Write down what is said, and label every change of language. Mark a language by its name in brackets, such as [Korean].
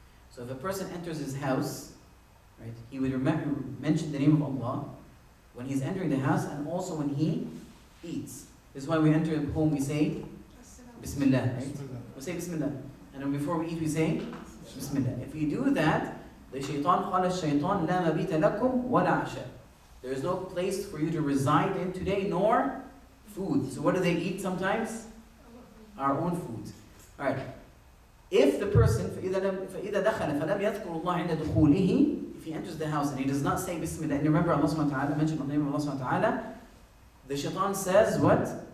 [English] So if a person enters his house, right, he would mention the name of Allah when he's entering the house and also when he eats. This is why we enter home, we say Bismillah, right? We say Bismillah. And then before we eat, we say Bismillah. If you do that, the shaitan, [Arabic] قال الشيطان لا مبيت لكم ولا عشاء. [English] There is no place for you to reside in today, nor food. So what do they eat sometimes? Our own food. Alright. If the person, [Arabic] فإذا دخل فلم يذكر الله عند دخوله, [English] if he enters the house and he does not say Bismillah, and remember Allah subhanahu wa ta'ala, mention the name of Allah subhanahu wa ta'ala, the shaitan says what?